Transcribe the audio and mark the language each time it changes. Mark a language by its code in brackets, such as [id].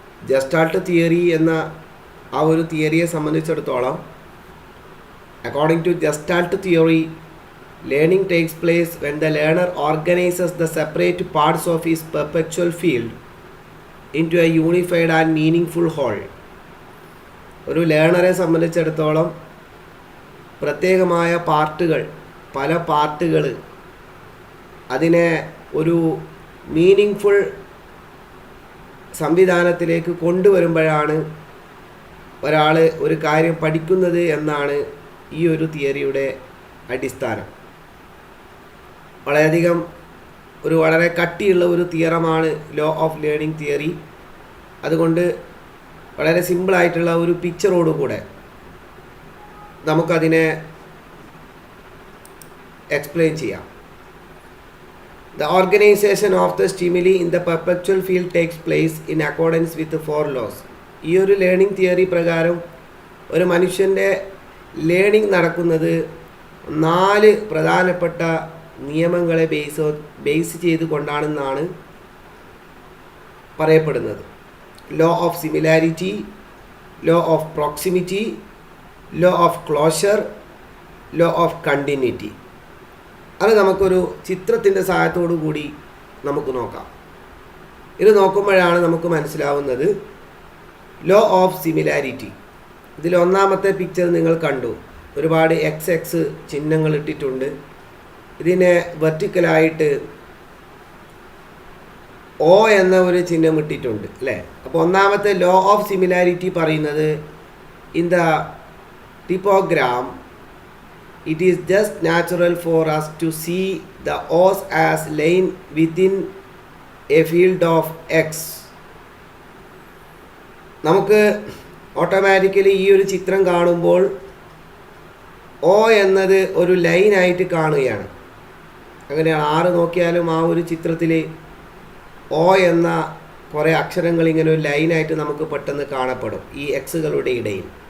[ml] Gestalt theory എന്ന ആ ഒരു തിയറിയെ സംബന്ധിച്ചിടത്തോളം, [en] according to Gestalt theory, learning takes place when the learner organizes the separate parts of his perceptual field into a unified and meaningful whole. [ml] ഒരു ലേണറെ സംബന്ധിച്ചിടത്തോളം പ്രത്യേകമായ പാർട്ടുകൾ, പല പാർട്ടുകൾ, അതിനെ ഒരു മീനിങ് സംവിധാനത്തിലേക്ക് കൊണ്ടുവരുമ്പോഴാണ് ഒരാൾ ഒരു കാര്യം പഠിക്കുന്നത് എന്നാണ് ഈ ഒരു തിയറിയുടെ അടിസ്ഥാനം. വളരെയധികം വളരെ കട്ടിയുള്ള ഒരു തിയറമാണ് ലോ ഓഫ് ലേണിംഗ് തിയറി. അതുകൊണ്ട് വളരെ സിമ്പിളായിട്ടുള്ള ഒരു പിക്ചറോടുകൂടെ നമുക്കതിനെ എക്സ്പ്ലെയിൻ ചെയ്യാം. [en] The organization of the stimuli in the perceptual field takes place in accordance with the 4 laws. [ml] ഈ ഒരു ലേണിംഗ് തിയറി പ്രകാരം ഒരു മനുഷ്യൻ്റെ ലേണിംഗ് നടക്കുന്നത് 4 പ്രധാനപ്പെട്ട നിയമങ്ങളെ ബേസ് ചെയ്തുകൊണ്ടാണെന്നാണ് പറയപ്പെടുന്നത്. [en] Law of similarity, law of proximity, law of closure, law of continuity. [ml] അത് നമുക്കൊരു ചിത്രത്തിൻ്റെ സഹായത്തോടു കൂടി നമുക്ക് നോക്കാം. ഇത് നോക്കുമ്പോഴാണ് നമുക്ക് മനസ്സിലാവുന്നത് ലോ ഓഫ് സിമിലാരിറ്റി. ഇതിൽ ഒന്നാമത്തെ പിക്ചർ നിങ്ങൾ കണ്ടു. ഒരുപാട് XX ചിഹ്നങ്ങൾ ഇട്ടിട്ടുണ്ട്. ഇതിനെ വെർട്ടിക്കലായിട്ട് O എന്ന ഒരു ചിഹ്നം ഇട്ടിട്ടുണ്ട്, അല്ലേ? അപ്പോൾ ഒന്നാമത്തെ ലോ ഓഫ് സിമിലാരിറ്റി പറയുന്നത്, in the ടിപ്പോഗ്രാം [en] it is just natural for us to see the O's as lying within a field of X. [ml] നമുക്ക് ഓട്ടോമാറ്റിക്കലി ഈ ഒരു ചിത്രം കാണുമ്പോൾ O എന്നത് ഒരു ലൈനായിട്ട് കാണുകയാണ്. അങ്ങനെ 6 നോക്കിയാലും ആ ഒരു ചിത്രത്തിൽ O എന്ന കുറേ അക്ഷരങ്ങൾ ഇങ്ങനെ ഒരു ലൈനായിട്ട് നമുക്ക് പെട്ടെന്ന് കാണപ്പെടും ഈ എക്സുകളുടെ ഇടയിൽ.